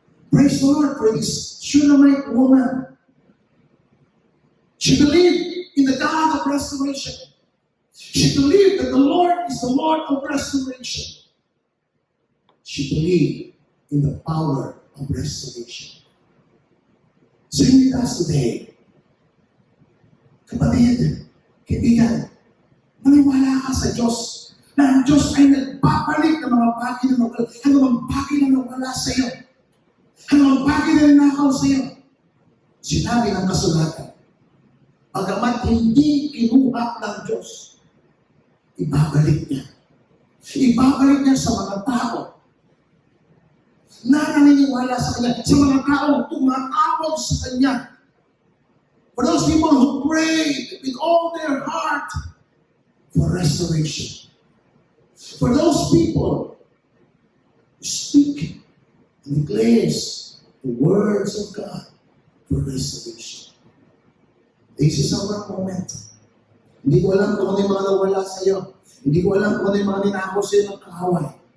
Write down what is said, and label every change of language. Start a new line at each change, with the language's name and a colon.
English: Praise the Lord for this Shunammite woman. She believed in the God of restoration. She believed that the Lord is the Lord of restoration. She believed in the power of restoration. Same with us today.
Filipino: Kapatid, kaibigan, maniwala ka sa Diyos na ang Diyos ay nagpapalik ng mga bagay na nawala, anumang bagay na nawala sa iyo, anumang bagay na ninakaw sa iyo. Sinabi ng kasulatan, pagamat hindi kinuha ng Diyos, ibabalik niya. Ibabalik niya sa mga tao na naniniwala sa Kanya, sa mga taong tumatawag sa Kanya.
English: For those people who prayed with all their heart for restoration. For those people who speak and declares the words of God for restoration. This is our moment.
Filipino: Hindi ko alam kung ano yung mga nawala sa iyo. Hindi ko alam kung ano yung mga ninakaw sa iyo ng kaaway.